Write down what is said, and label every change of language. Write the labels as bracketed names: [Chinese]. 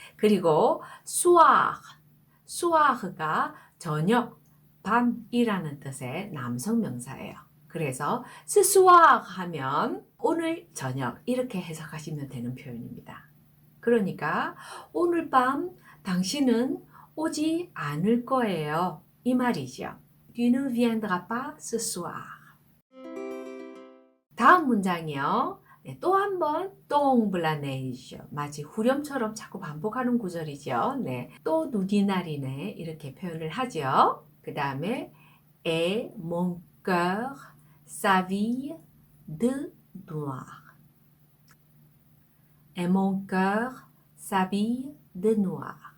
[Korean] 그리고 soir가 저녁, 밤이라는 뜻의 남성 명사예요. 그래서 [French] ce soir [Korean] 하면 오늘 저녁 이렇게 해석하시면 되는 표현입니다. 그러니까 오늘 밤 당신은 오지 않을 거예요. 이 말이죠. [French] Tu ne viendras pas ce soir. [Korean] 다음 문장이요. 네, 또 한 번 똥블라네이죠. 마치 후렴처럼 자꾸 반복하는 구절이죠. 네, 또 눈이 날이네 이렇게 표현을 하죠. 그 다음에 [French] Et mon cœur s'habille de noir. Et mon cœur s'habille de noir.